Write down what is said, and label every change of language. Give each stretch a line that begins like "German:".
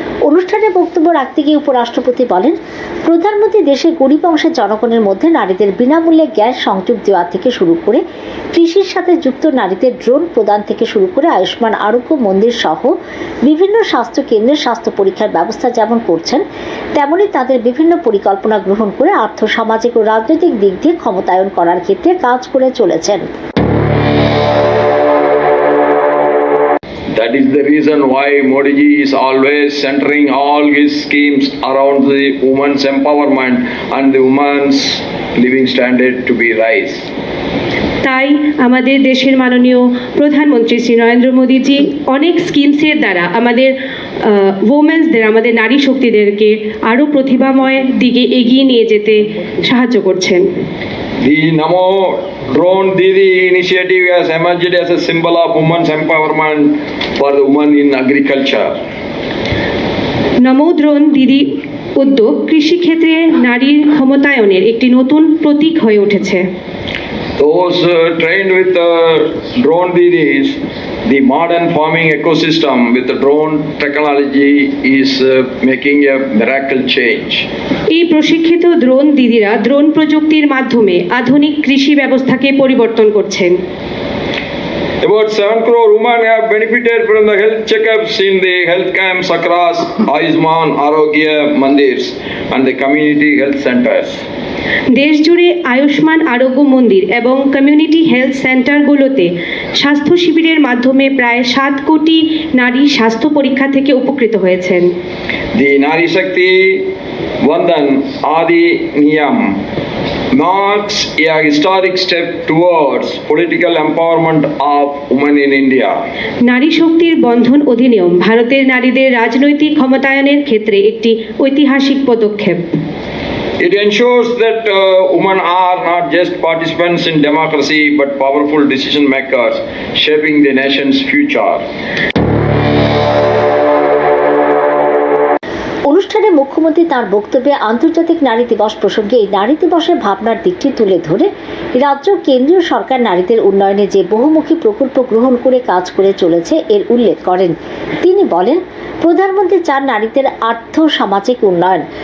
Bangla: অনুষ্ঠানে বক্তব্য রাখতে গিয়ে উপরাষ্ট্রপতি বলেন, প্রধানমন্ত্রী দেশের গরিব অংশের জনগণের মধ্যে নারীদের বিনামূল্যে গ্যাস সংযোগ দেওয়া থেকে শুরু করে কৃষির সাথে যুক্ত নারীদের ড্রোন প্রদান থেকে শুরু করে আয়ুষ্মান আরোগ্য মন্দির সহ বিভিন্ন স্বাস্থ্য কেন্দ্রের স্বাস্থ্য পরীক্ষার ব্যবস্থা যেমন করছেন, তেমনি তাদের বিভিন্ন পরিকল্পনা গ্রহণ করে আর্থ, সামাজিক ও রাজনৈতিক দিক দিয়ে ক্ষমতায়ন করার ক্ষেত্রে কাজ করে চলেছেন।
English: That is the reason why Modi ji is always centering all his schemes around the women's empowerment and the women's living standard to be rise.
Bangla: তাই আমাদের দেশের মাননীয় প্রধানমন্ত্রী শ্রী নরেন্দ্র মোদীজি অনেক স্কিমসের দ্বারা আমাদের ওমেন্সদের, আমাদের নারী শক্তিদেরকে আরও প্রতিভাময় দিকে এগিয়ে নিয়ে যেতে সাহায্য করছেন।
English: The Namo Drone Didi initiative has emerged as a symbol of women's empowerment for the women in agriculture.
Bangla: Namo drone দিদি উদ্যোগ কৃষিক্ষেত্রে নারীর ক্ষমতায়নের একটি নতুন প্রতীক হয়ে উঠেছে।
English: Those trained with drone didis, the modern farming ecosystem with the drone technology is making a miracle change.
Bangla: এই প্রশিক্ষিত ড্রোন দিদিরা ড্রোন প্রযুক্তির মাধ্যমে আধুনিক কৃষি ব্যবস্থাকে পরিবর্তন করছেন।
English: About 7 crore women have benefited from the health checkups in the health camps across Ayushman Arogya Mandirs and the community health centers.
Bangla: দেশ জুড়ে আয়ুষ্মান আরোগ্য মন্দির এবং কমিউনিটি হেলথ সেন্টারগুলোতে স্বাস্থ্য শিবিরের মাধ্যমে প্রায় 7 কোটি নারী স্বাস্থ্য পরীক্ষা থেকে উপকৃত হয়েছেন।
English: The Nari Shakti Vandan Adi Niyam marks a historic step towards political empowerment of women in India.
Bangla: নারী শক্তির বন্ধন অধিনিয়ম ভারতের নারীদের রাজনৈতিক ক্ষমতায়নের ক্ষেত্রে একটি ঐতিহাসিক পদক্ষেপ।
English: It ensures that women are not just participants in democracy but powerful decision makers shaping the nation's future.
Bangla: অনুষ্ঠানে মুখ্যমন্ত্রী তার বক্তব্যে আন্তর্জাতিক নারী দিবস প্রসঙ্গে এই নারী দিবসের ভাবনার দিকটি তুলে ধরে রাজ্য কেন্দ্রীয় সরকার নারীদের উন্নয়নে যে বহুমুখী প্রকল্প গ্রহণ করে কাজ করে চলেছে এর উল্লেখ করেন। তিনি বলেন, প্রধানমন্ত্রী চান নারীদের আর্থ সামাজিক উন্নয়ন।